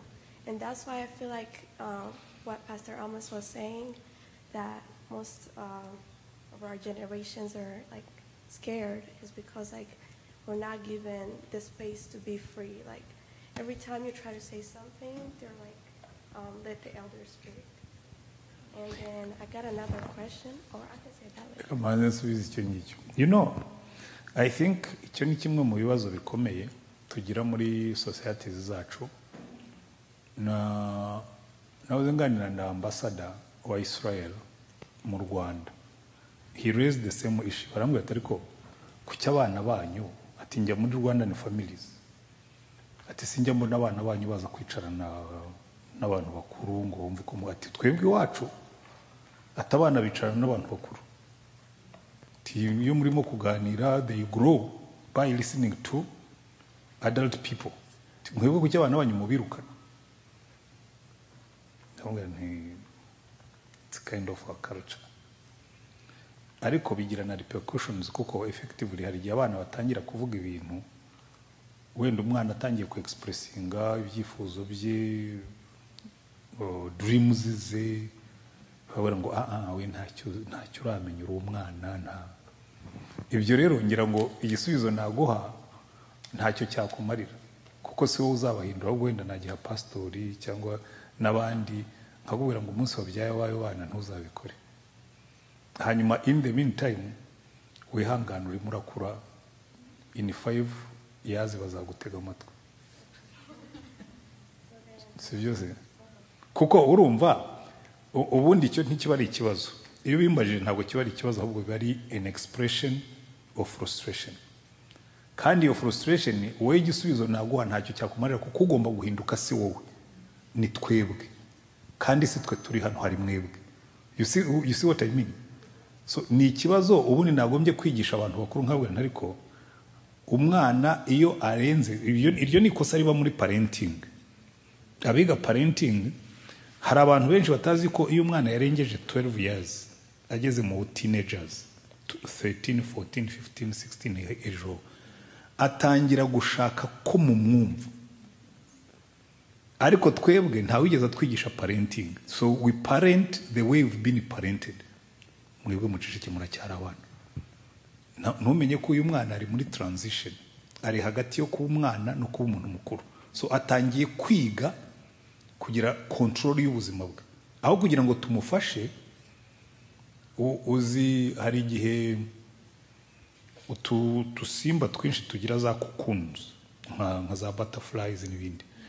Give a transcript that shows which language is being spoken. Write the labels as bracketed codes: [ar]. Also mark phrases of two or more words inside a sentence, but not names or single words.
[en] And that's why I feel like what Pastor Amos was saying, that most of our generations are like scared, is because like we're not given the space to be free. Like every time you try to say something, they're like, let the elders speak. And then I got another question, or I can say that later. You know, I think [rw] icyo ni kimwe mu bibazo bikomeye tugira muri societies zacu. Nawe nganira na ambassador wa Israel mu Rwanda. [en] He raised the same issue. [rw] Barambwira ati ariko kuki abana banyu, ati njya muri Rwanda ni families, ati sinjya mbona abana banyu baza kwicarana n'abantu bakuru ngo bumve ko ati twebwe iwacu ati abana bicarana n'abantu bakuru, ati iyo murimo kuganira [en] they grow by listening to adult people. [rw] Mwebwe kuki abana banyu mubirukana? [en] It's kind of a culture. [rw] Ariko bigira na repercussions kuko effectively hari igihe abana batangira kuvuga ibintu wenda umwana atangiye ku expressinga ibyifuzo bye, dreams ze, babara ngo we ntacyo uramenya uri umwana nta. Ibyo rero ngira ngo igisubizo naguha ntacyo cyakumarira kuko si wowe uzabahindura, ahubwo wenda nagiha pastori cyangwa n'abandi nkakubwira ngo umunsi wabyaye wayo bana ntuzabikore. Hanyuma [en] in the meantime [rw] wihangana urimo urakura, [en] in 5 years [rw] bazagutega amatwi, si byose? Kuko urumva ubundi icyo ntikiba ari ikibazo. Iyo bimbajije ntabwo kiba ari ikibazo, ahubwo biba ari [en] an expression of frustration. [rw] Kandi iyo frustration wowe igisubizo naguha ntacyo cyakumarira kuko ugomba guhinduka, si wowe, ni twebwe. Kandi si twe turi hano, hari mwebwe. [en] You see what I mean? [rw] So ni ikibazo ubundi nagombye kwigisha abantu bakuru nkabwe, ariko umwana iyo arenze iryo ni ikosa riba muri parenting. Abiga parenting hari abantu benshi batazi ko iyo umwana yarengeje [en] 12 years [rw] ageze mu teenagers, 13, 14, 15, 16 ejo atangira gushaka ko mu mwumva. Ariko twebwe nta wigeze twigisha parenting, [en] so we parent the way we've been parented. [rw] Mwebwe mucicike muracyari abana, ntumenye ko uyu mwana ari muri transition, ari hagati yo kuba umwana no kuba umuntu mukuru. So atangiye kwiga kugira control y'ubuzima bwe, aho kugira ngo tumufashe. Uzi hari igihe utusimba twinshi tugira za cocoons nka za butterflies n'ibindi.